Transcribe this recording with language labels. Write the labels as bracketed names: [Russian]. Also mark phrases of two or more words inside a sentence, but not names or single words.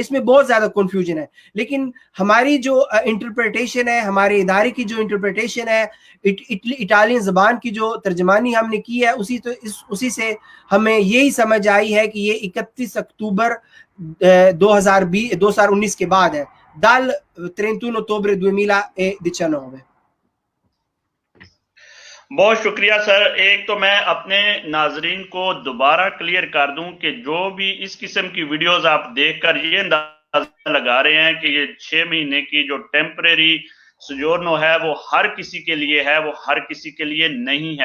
[Urdu] اس میں بہت زیادہ کنفیوژن ہے، لیکن ہماری جو انٹرپریٹیشن ہے، ہمارے ادارے کی جو انٹرپریٹیشن ہے، اٹالین زبان کی جو ترجمانی ہم نے کی ہے، اسی سے ہمیں یہی سمجھ آئی ہے کہ یہ 31 اکتوبر 2019 کے بعد ہے۔ [Italian] dal 31 ottobre 2019. [Urdu] بہت شکریہ سر. ایک تو میں اپنے ناظرین کو دوبارہ کلیئر کر دوں کہ جو بھی اس قسم کی ویڈیوز آپ دیکھ کر یہ اندازہ لگا رہے ہیں کہ یہ 6 مہینے کی جو ٹیمپریری سوجورنو ہے وہ ہر کسی کے لیے ہے، وہ ہر کسی کے لیے نہیں ہے.